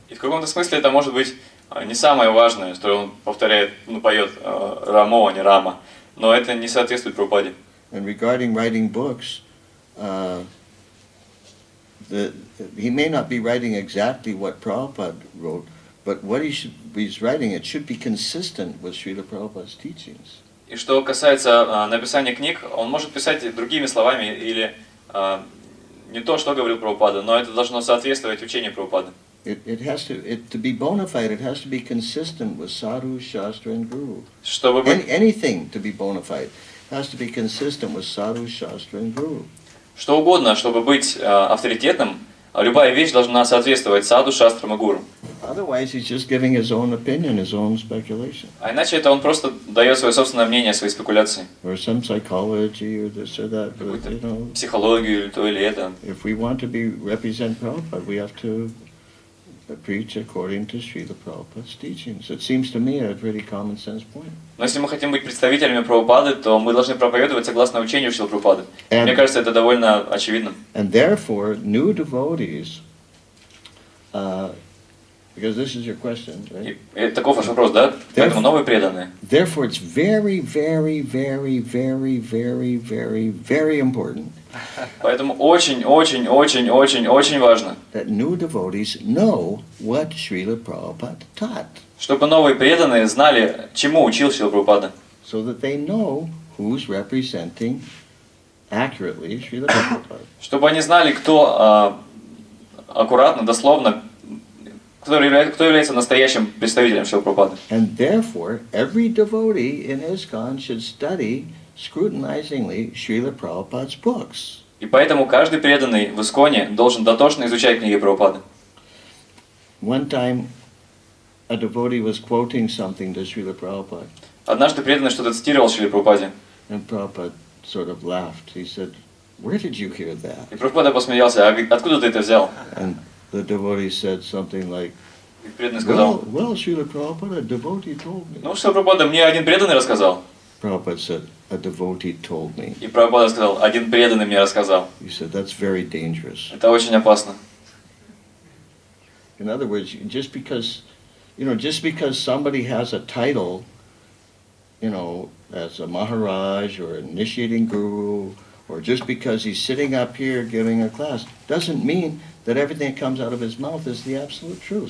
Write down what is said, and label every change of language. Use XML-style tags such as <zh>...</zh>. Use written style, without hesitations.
<ru>И в каком-то смысле это может быть не самое важное, что он повторяет, поет Рамо, а не Рама, но это не соответствует Прабхупаде.</ru> <en>And regarding writing books, he may not be writing exactly what Prabhupada wrote, but what he's writing, it should be consistent with Srila Prabhupada's teachings.</en> <ru>И что касается написания книг, он может писать другими словами или не то, что говорил Прабхупада, но это должно соответствовать учению Прабхупады.</ru> <en>To be bona fide, it has to be consistent with sadhu, shastra, and guru.</en> <ru>Чтобы быть,</ru> <en>Anything to be bona fide has to be consistent with sadhu, shastra, and guru.</en> <ru>что угодно, чтобы быть авторитетным, любая вещь должна соответствовать саду, шастрам и гуру.</ru> <en>Otherwise, he's just giving his own opinion, his own speculation.</en> <ru>А иначе это он просто дает свое собственное мнение, свои спекуляции.</ru> <en>Or some psychology or this or that. But, you know,</en> <ru>Психологию или то или это.</ru> <en>if we want to represent Prabhupada, we have to preach according to Srila Prabhupada's teachings. It seems to me a pretty common sense point.</en> <ru>Но если мы хотим быть представителями Прабхупады, то мы должны проповедовать согласно учению Шрилы Прабхупады. Мне кажется, это довольно очевидно.</ru> <en>And therefore, new devotees, because this is your question, right?</en> <ru>И таков ваш вопрос, да? Поэтому новые преданные.</ru> <en>Therefore, it's very, very, very, very, very, very, very important</en> <ru>Поэтому очень, очень, очень, очень, очень важно,</ru> <en>that new devotees know what Srila Prabhupada taught,</en> <ru>чтобы новые преданные знали, чему учил Шрила Прабхупада.</ru> <en>so that they know who's representing accurately Srila Prabhupada.</en> <ru>Чтобы они знали, кто аккуратно, дословно, кто является настоящим представителем Шрилы Прабхупады.</ru> <en>And therefore, every devotee in ISKCON should study scrutinizingly Srila Prabhupada's books.</en> <ru>И поэтому каждый преданный в Исконе должен дотошно изучать книги Прабхупады.</ru> <en>One time, a devotee was quoting something to Srila Prabhupada,</en> <ru>Однажды преданный что-то цитировал Шриле Прабхупаде.</ru> <en>and Prabhupada sort of laughed. He said, "Where did you hear that?"</en> <ru>И Прабхупада посмеялся, а откуда ты это взял?</ru> <en>And the devotee said something like,</en> <ru>И преданный сказал,</ru> <en>well, Srila Prabhupada, a devotee told me.</en> <ru>ну что, Прабхупада, мне один преданный рассказал.</ru> <en>Prabhupada said, a devotee told me.</en> <ru>И Прабхупада сказал, один преданный мне рассказал.</ru> <en>He said, that's very dangerous.</en> <ru>Это очень опасно.</ru> <en>In other words, just because somebody has a title, as a Maharaj or an initiating guru, or just because he's sitting up here giving a class, doesn't mean that everything that comes out of his mouth is the absolute truth.</en>